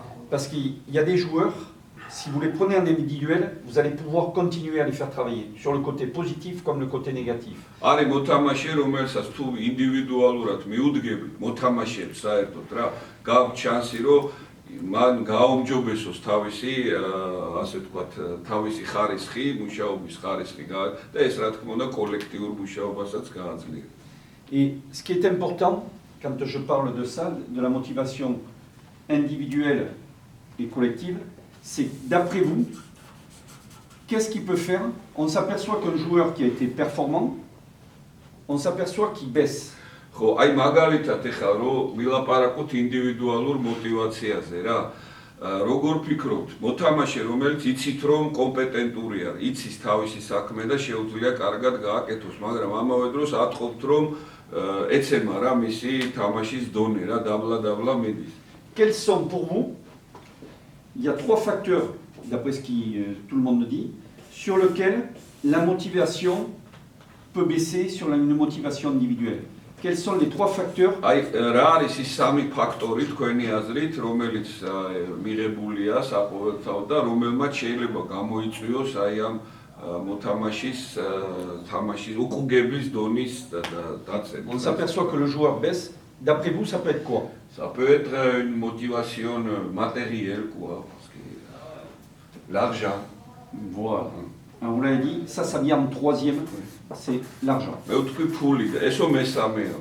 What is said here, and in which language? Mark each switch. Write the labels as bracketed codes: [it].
[fr] Parce qu'il y a des joueurs, si vous les prenez en individuel, vous allez pouvoir continuer à les faire travailler, sur le côté positif comme le côté négatif. [ka] არის მოთამაშე, რომელსაც თუ ინდივიდუალურად მიუდგებით, მოთამაშეებს საერთოდ რა, გააქვთ შანსი, რომ მან გააუმჯობესოს თავისი, ასე ვთქვათ, თავისი ხარისხი, მუშაობის ხარისხი და ეს რა თქმა უნდა კოლექტიურ მუშაობასაც გააძლიერებს. [fr] Et ce qui est important, quand je parle de ça, de la motivation individuelle et collective, c'est d'après vous, qu'est-ce qu'il peut faire? On s'aperçoit qu'un joueur qui a été performant, on s'aperçoit qu'il baisse. [ka] ხო, აი მაგალითად ეხლა რომ ვილაპარაკოთ ინდივიდუალურ мотивაციაზე რა. როგორ ფიქრობთ, მოთამაშე რომელიც იცით რომ კომპეტენტური არის, იცის თავისი საქმე და შეუძლია კარგად გააკეთოს, მაგრამ ამავე დროს ატყობთ რომ ეცემა რა მისი თამაშის დონე რა, დაბლა მიდის. [fr] Quels sont pour vous? Il y a trois facteurs, d'après ce que tout le monde dit, sur lesquels la motivation peut baisser sur une motivation individuelle. Quels sont les trois facteurs? [ka] აი რა არის ის სამი ფაქტორი თქვენი აზრით, რომელიც მიღებულია საყოველთაოდ და რომელმაც შეიძლება გამოიწვიოს აი ამ მოთამაშის თამაშის უკუგების დონის დაცემა. [fr] On s'aperçoit que le joueur baisse. D'après vous, ça peut être quoi? Ça peut être une motivation matérielle, quoi, parce que l'argent. Voilà. Alors, vous l'avez dit, ça vient en troisième, c'est l'argent. Mais autre que pour les, [ka] eso mesame.